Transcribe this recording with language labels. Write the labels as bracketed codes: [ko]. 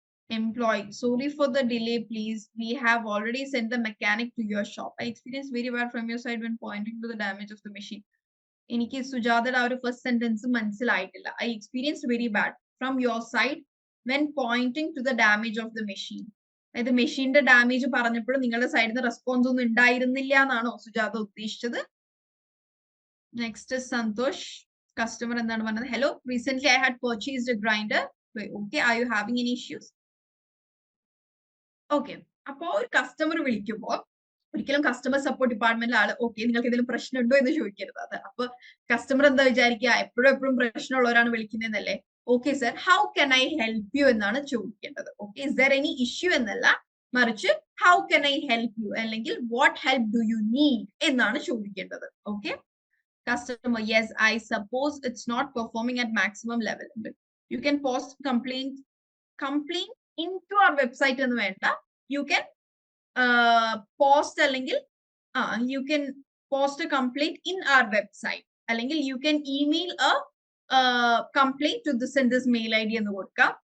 [en] Employee, sorry for the delay, please. We have already sent the mechanic to your shop. I experienced very bad from your side when pointing to the damage of the machine. [ml] എനിക്ക് സുജാതയുടെ ആ ഒരു first sentence മനസ്സിലായിട്ടില്ല. [en] I experience very bad from your side when pointing to the damage of the machine. [ml] അതായത് മെഷീന്റെ damage പറഞ്ഞപ്പോഴും നിങ്ങളുടെ സൈഡിൽ നിന്ന് റെസ്പോൺസ് ഒന്നും ഉണ്ടായിരുന്നില്ല എന്നാണോ സുജാത ഉദ്ദേശിച്ചത്? നെക്സ്റ്റ് സന്തോഷ്, കസ്റ്റമർ എന്താണ് പറഞ്ഞത്? [en] Hello, recent I had purchased a grinder. [ml] Okay, [en] Are you having any issues? [ml] Okay, അപ്പോ ഒരു കസ്റ്റമർ വിളിക്കുമ്പോൾ ഒരിക്കലും കസ്റ്റമർ സപ്പോർട്ട് ഡിപ്പാർട്ട്മെന്റിലെ ആള് ഓക്കെ നിങ്ങൾക്ക് എന്തെങ്കിലും പ്രശ്നമുണ്ടോ എന്ന് ചോദിക്കരുത്. അത് അപ്പൊ കസ്റ്റമർ എന്താ വിചാരിക്കുക, എപ്പോഴും പ്രശ്നമുള്ളവരാണ് വിളിക്കുന്നതെന്നല്ലേ. Okay sir, [en] how can I help you [ml] എന്നാണ് ചോദിക്കേണ്ടത്. Okay, is there any issue എന്നല്ല, മറിച്ച് how can I help you അല്ലെങ്കിൽ what help do you need എന്നാണ് ചോദിക്കേണ്ടത്. [en] Okay, customer, yes I suppose it's not performing at maximum level. You can post complaint in to our website [ml] എന്ന് വേണ്ട, [en] you can post അല്ലെങ്കിൽ you can post a complaint in our website, അല്ലെങ്കിൽ you can email a complaint to the sender's mail ID [ml] എന്ന് കൊടുക്കുക.